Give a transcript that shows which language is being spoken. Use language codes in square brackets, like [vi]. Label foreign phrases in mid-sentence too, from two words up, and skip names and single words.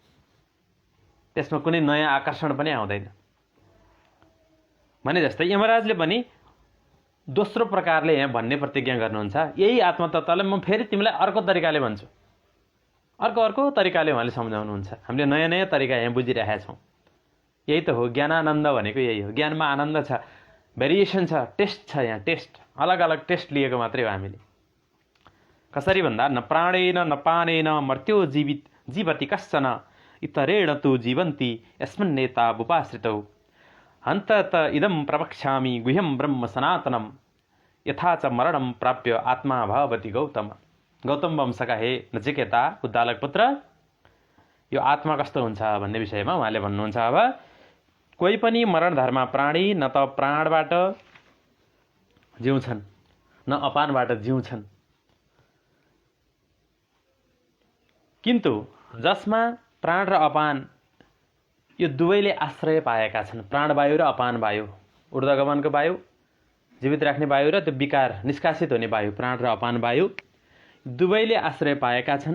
[ne] त्यसमा कुनै नयाँ आकर्षण पनि आउँदैन। भने जस्तै यमराजले पनि दोस्रो प्रकारले यहाँ भन्ने प्रतिज्ञा गर्नुहुन्छ, यही आत्मतत्त्वलाई म फेरि तिमीलाई अर्को तरिकाले भन्छु। अर्को तरिकाले उहाँले सम्झाउनुहुन्छ। हामीले नयाँ नयाँ तरिका यहाँ बुझिरहेका छौँ। यही त हो ज्ञानानन्द भनेको, यही हो। ज्ञानमा आनन्द छ, भेरिएसन छ, टेस्ट छ। यहाँ टेस्ट, अलग अलग टेस्ट लिएको मात्रै हो हामीले। कसरी भन्दा, [sa] न प्राणेन न पानेन मर्त्यो जीवति कश्चन इतरेण तु जीवन्ति यस्मिन्नेता उपाश्रितौ हन्तत इदं प्रवक्ष्यामि गुह्यं ब्रह्म सनातनम यथा च मरणं प्राप्य आत्मा भवति गौतम। [ne] गौतम वंशका हे नचिकेता, उद्दालक पुत्र, यो आत्मा कस्तो हुन्छ भन्ने विषयमा उहाँले भन्नुहुन्छ। अब कोही पनि मरण धर्म प्राणी न त प्राणबाट जिउँछन् न अपानबाट जिउँछन्, किन्तु जसमा प्राण र अपान यो दुवैले आश्रय पाएका छन्, प्राणवायु र अपान वायु, ऊर्ध्वगमनको वायु, जीवित राख्ने वायु र त्यो विकार निष्कासित हुने वायु, प्राण र अपान वायु दुवैले आश्रय पाएका छन्।